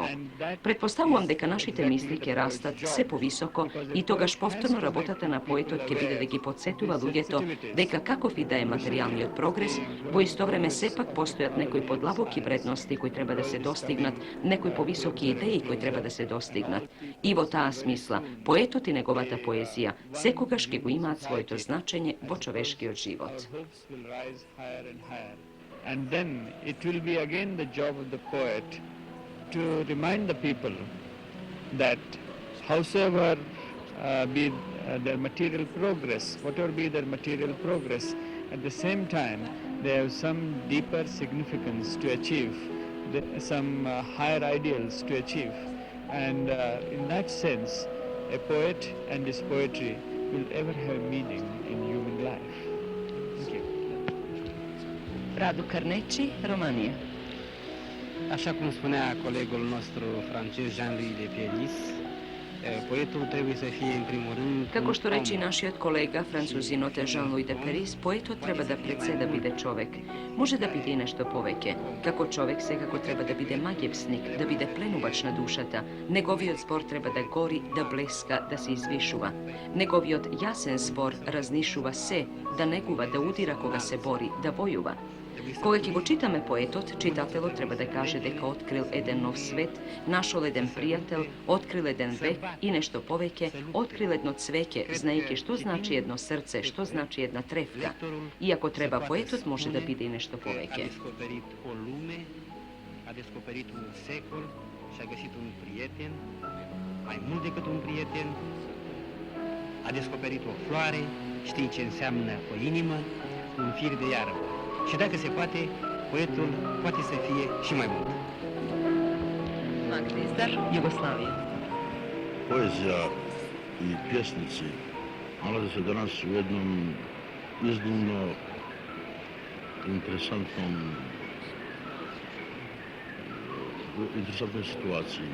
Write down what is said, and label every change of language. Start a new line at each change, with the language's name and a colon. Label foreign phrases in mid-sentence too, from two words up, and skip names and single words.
Macedonian: Предпоставувам дека нашите мисли ќе растат се повисоко и тогаш повторно работата на поетот ќе биде да ги подсетува луѓето дека каков и да е материјалниот прогрес, во исто време сепак постојат некои подлабоки вредности кои треба да се достигнат, некои повисоки идеи кои треба да се достигнат. И во таа смисла, поетот и неговата поезија секогаш ќе го имаат своето значење во човешкиот живот.
English: And then it will be again the job of the poet to remind the people that howsoever be their material progress, whatever be their material progress, at the same time they have some deeper significance to achieve, some higher ideals to achieve. And in that sense, a poet and his poetry will ever have meaning in human life. Thank you. Radu Carnecci, România.
Romanian: Așa cum spunea colegul nostru francez Jean-Louis de Pieris, poetul trebuie să fie în primul rând
Macedonian: Како што рече нашиот колега, французинот Jean-Louis de Pieris, поетот треба да пред се да биде човек. Може да биде и нешто повеќе. Како човек секако треба да биде магевсник, да биде пленувач на душата. Неговиот збор треба да гори, да блеска, да се извишува. Неговиот јасен збор разнишува се, да негува, да удира кога се бори, да војува. Кога ќе го читаме поетот, читателот треба да каже дека открил еден нов свет, нашол еден пријател, открил еден век и нешто повеќе, открил едно цвеќе, знаејќи што значи едно срце, што значи една тревка. И ако треба поетот, може да биде и нешто повеќе.
Romanian: A descoperit un secol și a găsit un prieten, mai mult decât un prieten, a descoperit o floare, știi ce înseamnă o inimă, un fir de iarbă. Și dacă se poate, poetul poate să fie și mai mult.
Croatian: Magdizdar, Jugoslavija. Poezija i pjesnici nalaze se danas u jednom iznimno interesantnoj situaciji.